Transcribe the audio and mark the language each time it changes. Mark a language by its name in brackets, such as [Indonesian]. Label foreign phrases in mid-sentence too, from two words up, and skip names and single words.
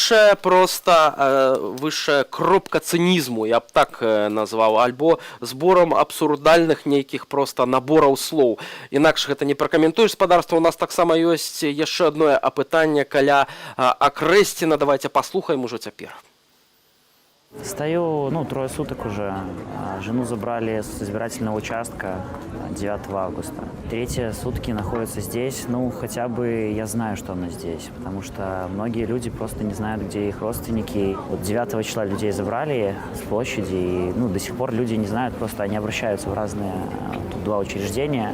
[Belarusian] Высшая кропка цынізму, я б так назваў, альбо зборам абсурдальных нейкіх просто набораў слоў. Інакш гэта не пракаментуеш. Спадарства, у нас таксама ёсць яшчэ адно апытанне каля Акрэсціна. Давайте паслухаем ужо цяпер. [Russian] Стою, трое суток уже. Жену забрали с избирательного участка 9 августа. Третьи сутки находится здесь. Хотя бы я знаю, что она здесь, потому что многие люди просто не знают, где их родственники. 9 числа людей забрали с площади, и до сих пор люди не знают, просто они обращаются в разные тут 2 учреждения.